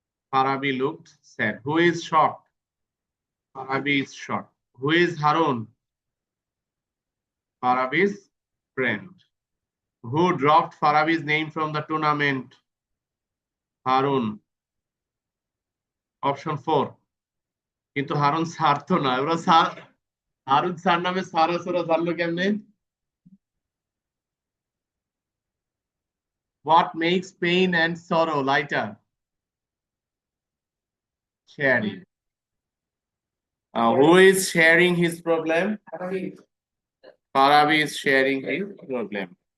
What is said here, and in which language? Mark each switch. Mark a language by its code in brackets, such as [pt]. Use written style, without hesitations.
[en] Farabi looked sad. Who is shocked? Farabi is shocked. Who is Harun? Farabi's friend. Who dropped Farabi's name from the tournament? Harun. Option 4. [bn] কিন্তু Harun sir তো না, ওরা sir Harun sir নামে sir আছে, ওরা জানলো কেমনে? [en] What makes pain and sorrow lighter? Sharing. Who is sharing his problem? Farabi is sharing his problem.